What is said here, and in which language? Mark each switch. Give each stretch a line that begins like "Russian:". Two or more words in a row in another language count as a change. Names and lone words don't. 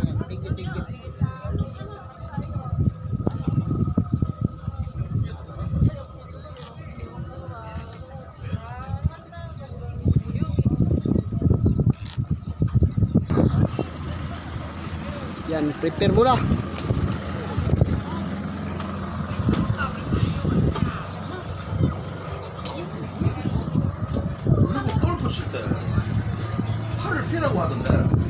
Filipino: Yan.
English: Thank you, thank you.
Filipino: Yan, prepare muna.
Korean: 골프 칠 때 팔을 피라고 하던데.